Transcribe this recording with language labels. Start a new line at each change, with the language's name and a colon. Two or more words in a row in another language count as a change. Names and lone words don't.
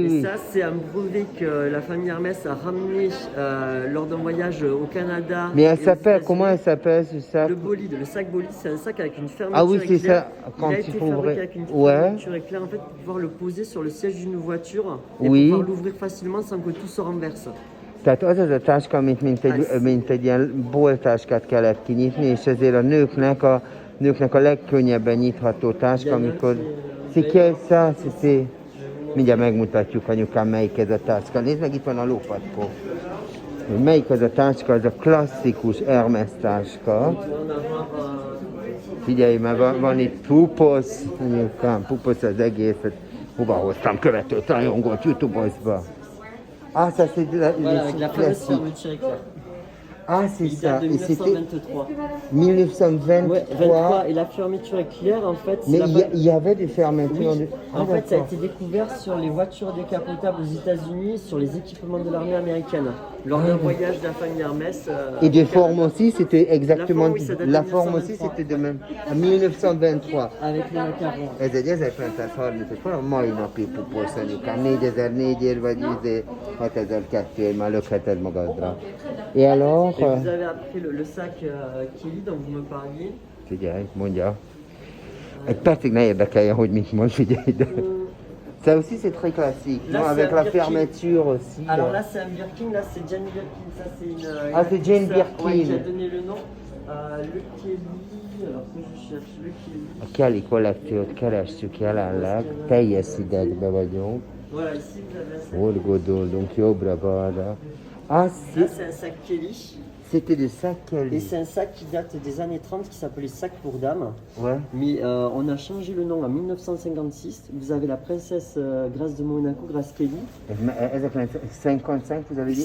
French: Et ça, c'est un brevet que la famille Hermès a ramené lors d'un voyage au Canada. Mais comment elle s'appelle ce sac? Le Bolide, le sac Bolide, c'est un sac avec une fermeture éclair. Ah oui, c'est ça. Quand il a été fabriqué avec une fermeture éclair, en fait, pour pouvoir le poser sur le siège d'une voiture et pouvoir l'ouvrir facilement sans que tout se renverse.
Hungarian: Tehát az a táska, mint egy ilyen boltáskát kellett kinyitni, és ezért a nőknek a legkönnyebben nyitható táska, amikor...
French: C'est quel ça?
Hungarian: Mindjárt megmutatjuk anyukám, melyik ez a táska. Nézd meg, itt van a lópatkó. Melyik az a táska? Az a klasszikus Hermes táska. Figyelj, mert van itt puposz, anyukám, puposz az egészet. Hova hoztam követőt, rajongót, YouTube-ozba.
French: Ah, ça c'est de la, Voilà, avec la fameuse classique. fermeture éclair. Ah, c'est Il ça. date de Et c'était 1923. 1923. Ouais, 23. Et la fermeture éclair, en fait, c'est Mais la il y avait des fermetures. Oui. Ah, En fait, ça a d'accord. été découvert sur les voitures décapotables aux États-Unis, sur les équipements de l'armée américaine, lors d'un voyage de la famille Hermès. Et de forme aussi, c'était exactement. La forme, oui, ça date de La forme aussi, 1923. c'était de même. En 1923. Avec les macarons.
Hungarian: Ez egy 1933, mai napi puposz anyukám, 4004 vagy 6002, már lökheted magadra.
French: Et alors, Et vous avez après le sac Kelly dont vous me parliez.
Hungarian: figyelj, mondja. Egy percig ne érdekeljen, hogy mit mond, figyelj. De.
French: Ça aussi c'est très classique, Là, non, c'est avec un la Birkin. fermeture aussi. Alors là, c'est un Birkin, là, c'est Jane Birkin. Ça, c'est une. Ah, c'est Jane actrice, Birkin. ouais, qui a donné le nom. Le Kelly. Alors que je cherche le Kelly.
Hungarian: A Kelly kollekciót keressük jelenleg, teljes idegbe vagyunk,
French: Voilà, ici vous avez un sac.
Hungarian: horgodoldunk jobbra-balra.
French: Ah, Là, c'est un sac Kelly. c'était de ça Et Kelly. c'est un sac qui date des années 30 qui s'appelait sac pour dames. Ouais. Mais on a changé le nom en 1956. Vous avez la princesse Grace de Monaco, Grace Kelly. 1955, vous avez dit